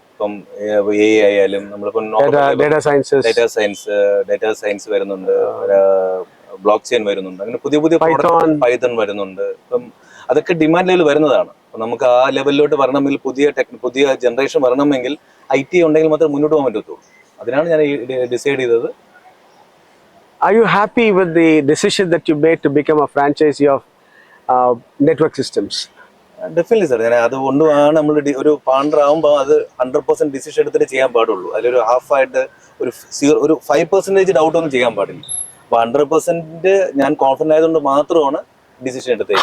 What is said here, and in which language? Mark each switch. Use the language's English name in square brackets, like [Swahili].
[Malayalam] ഇപ്പം AI ആയാലും നമ്മളിപ്പം ഡേറ്റാ സയൻസ് വരുന്നുണ്ട്, ബ്ലോക്ക് ചെയിൻ വരുന്നുണ്ട്, അങ്ങനെ പുതിയ പൈത്തൺ വരുന്നുണ്ട്. ഇപ്പം അതൊക്കെ ഡിമാൻഡ് ലെവൽ വരുന്നതാണ്. അപ്പം നമുക്ക് ആ ലെവലിലോട്ട് വരണമെങ്കിൽ പുതിയ ജനറേഷൻ വരണമെങ്കിൽ IT ഉണ്ടെങ്കിൽ മാത്രമേ മുന്നോട്ട് പോകാൻ പറ്റത്തുള്ളൂ. അതിനാണ് ഞാൻ ഡിസൈഡ് ചെയ്തത്. [English] Are you happy with the decision that you made to become a franchisee of Network Systems? Definitely sir. [Malayalam] ഞാൻ അതുകൊണ്ടാണ് നമ്മൾ ഒരു പാർട്ണർ ആകുമ്പോൾ അത് 100% ഡിസിഷൻ എടുത്തിട്ട് ചെയ്യാൻ പാടുള്ളൂ. അതിലൊരു ഹാഫായിട്ട് ഒരു 5% ഡൗട്ട് ഒന്നും ചെയ്യാൻ പാടില്ല. 100% ഞാൻ കോൺഫിഡന്റ് ആയതുകൊണ്ട് മാത്രമാണ് ഡിസിഷൻ എടുത്തത്.